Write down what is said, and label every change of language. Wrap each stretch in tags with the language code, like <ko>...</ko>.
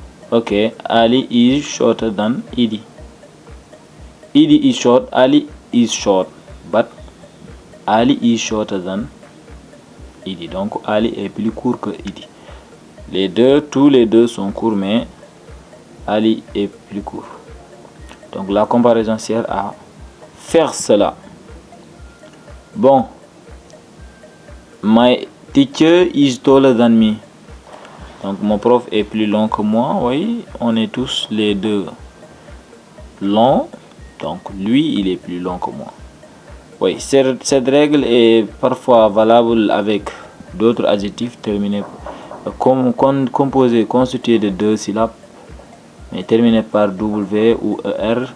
<en>Ok, Ali is shorter than Edie. Edie is short, Ali is short, but Ali is shorter than Edie.</en> <fr>Donc Ali est plus court que Edie. Tous les deux sont courts, mais Ali est plus court. Donc la comparaison sert à faire cela.</fr> <en>Bon, my teacher is taller than me.</en> <fr>Donc mon prof est plus long que moi. Oui, on est tous les deux longs. Donc lui, il est plus long que moi. Oui, cette règle est parfois valable avec d'autres adjectifs terminés composés, constitués de deux syllabes, mais terminés par W ou ER.</fr>